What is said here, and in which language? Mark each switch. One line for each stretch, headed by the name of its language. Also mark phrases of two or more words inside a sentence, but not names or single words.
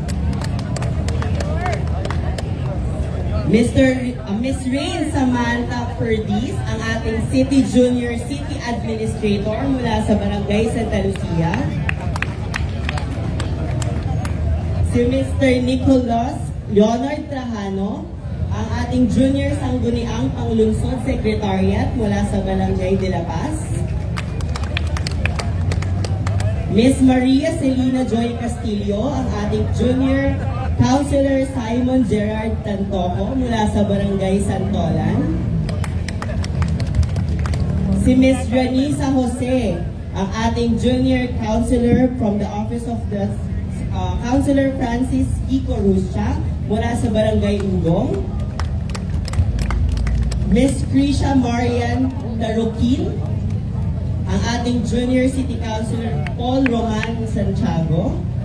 Filipino: Miss Rain Samantha Perdiz, ang ating City Junior City Administrator mula sa Barangay Santa Lucia. Si Mr. Nicolas Leonard Trajano, ang ating Junior Sangguniang Panglungsod Secretariat mula sa Barangay de la Paz. Miss Maria Celina Joy Castillo, ang ating Junior Councilor Simon Gerard Tantoco mula sa Barangay Santolan. Si Miss Ranisa Jose, ang ating Junior Councilor
English: from the Office of the
Filipino: Councilor Francis Kiko Ruscha mula sa Barangay Ugong. Miss Krisha Marian Tarukin, ang ating Junior City Councilor Paul Roman Santiago.